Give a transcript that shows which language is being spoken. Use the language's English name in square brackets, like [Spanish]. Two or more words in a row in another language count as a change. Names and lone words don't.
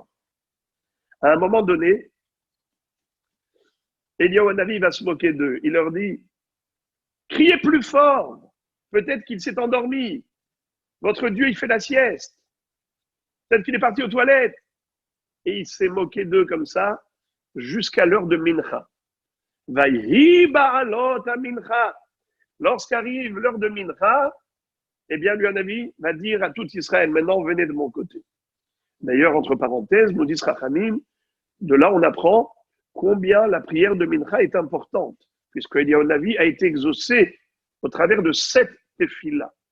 [French] À un moment donné, Eliyahu Hanavi va se moquer d'eux. Il leur dit, criez plus fort. Peut-être qu'il s'est endormi. Votre Dieu, il fait la sieste. Peut-être qu'il est parti aux toilettes. Et il s'est moqué d'eux comme ça jusqu'à l'heure de Mincha. [Hebrew] ויהי בעלות המנחה. [French] Lorsqu'arrive l'heure de Mincha, eh bien, lui, Hanavi va dire à tout Israël, maintenant, venez de mon côté. D'ailleurs, entre parenthèses, nous dit Rachamim, de là, on apprend combien la prière de Mincha est importante, puisque Eliyahu Hanavi a été exaucé au travers de 7 tefillah.